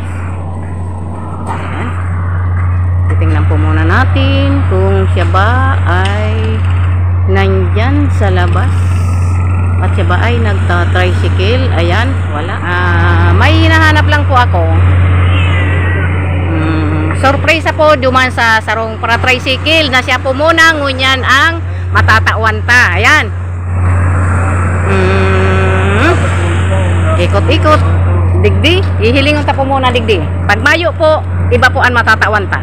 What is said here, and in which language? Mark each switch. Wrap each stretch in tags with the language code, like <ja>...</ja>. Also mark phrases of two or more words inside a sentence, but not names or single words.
<tl>Ayan. Titingnan po muna natin kung siya ba ay nandyan sa labas. At siya ba ay nagta-tricycle. Ayan, wala. May hinahanap lang po ako.</tl> <bik>Surprise po duman sa sarong para tricycle na siya po muna ngunyan ang matatawan ta.</bik> <tl>Ayan. Ikot-ikot.</tl> <bik>Digdi. Ihilingon ta po muna digdi. Pag mayo po, iba po ang matatawan ta.</bik>